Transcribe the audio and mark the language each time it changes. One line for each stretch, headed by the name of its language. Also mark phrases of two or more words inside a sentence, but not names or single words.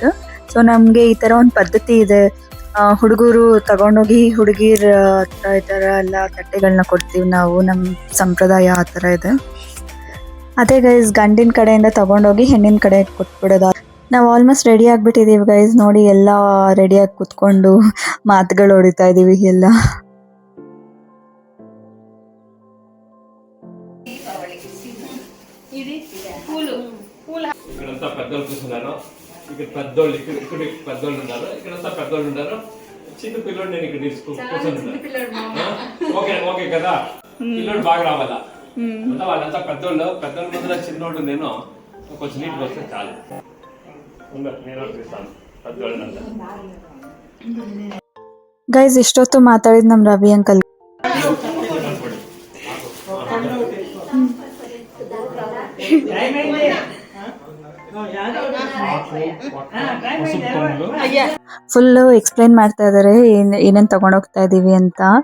Kannada: ಸೊ ನಮಗೆ ಈ ಥರ ಒಂದು ಪದ್ಧತಿ ಇದೆ, ಹುಡುಗರು ತಗೊಂಡೋಗಿ ಹುಡುಗಿರ ಹತ್ರ ಈ ಥರ ಎಲ್ಲ ತಟ್ಟೆಗಳನ್ನ ಕೊಡ್ತೀವಿ ನಾವು, ನಮ್ಮ ಸಂಪ್ರದಾಯ ಆ ಥರ ಇದೆ. ಅದೇ ಗೈಸ್ ಗಂಡಿನ ಕಡೆಯಿಂದ ತಗೊಂಡೋಗಿ ಹೆಣ್ಣಿನ ಕಡೆ ಕೊಟ್ಬಿಡೋದು. ನಾವು
English: almost ready
Kannada: ಆಗಿಬಿಟ್ಟಿದ್ದೀವಿ ಗೈಸ್. ನೋಡಿ ಎಲ್ಲ ರೆಡಿಯಾಗಿ ಕೂತ್ಕೊಂಡು ಮಾತುಗಳು ಹೊಡಿತಾ ಇದ್ದೀವಿ ಎಲ್ಲ.
Telugu: ఇక్కడంతా పెద్దోళ్ళు కూర్చున్నారు, ఇక్కడ పెద్దోళ్ళు ఇక్కడ పెద్దోళ్ళు ఉన్నారు, ఇక్కడంతా పెద్దోళ్ళు ఉన్నారు, చిన్న పిల్లోడు నేను ఇక్కడ కూర్చున్నాను. ఓకే కదా, పిల్లోడు బాగా రావాలా అంతా, వాళ్ళంతా పెద్దోళ్ళు ముందర చిన్నోడు నేను కొంచెం నీట్గా వస్తే చాలు. నేను చూస్తాను పెద్దోళ్ళంతా.
Kannada: ಗೈಸ್ ಇಷ್ಟೊತ್ತು ಮಾತಾಡಿದ್ ನಮ್ಮ ರವಿ ಅಂಕಲ್.
English: full explain
Kannada: ಮಾಡ್ತಾ ಇದಾರೆ ಏನೇನ್ ತಗೊಂಡೋಗ್ತಾ ಇದೀವಿ ಅಂತ.